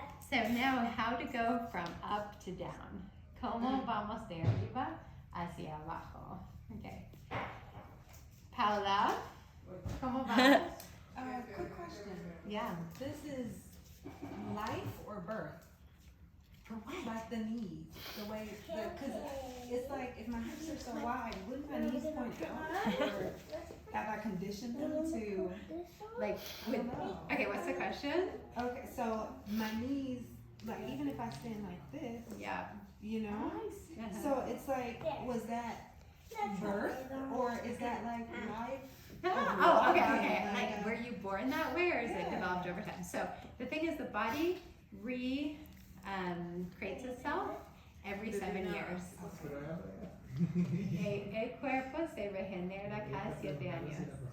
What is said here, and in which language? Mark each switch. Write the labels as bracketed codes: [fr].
[en] So now how to go from up to down. [es] ¿Cómo vamos de arriba hacia abajo? Okay. Paula, ¿cómo vamos? [en] Quick question. Yeah. This is life or birth? For what? Like the knees, the way, because it's like if my hips are so wide, wouldn't my knees point out? Or have I conditioned them to? Like, okay, what's the question? Okay, so my knees, like even if I stand like this, Yeah. you know? Uh-huh. So it's like, was that birth or is that like life? Oh, okay. Like, were you born that way or is it developed over time? So the thing is, the body creates itself every 7 years. [es] El cuerpo se regenera cada 7 años.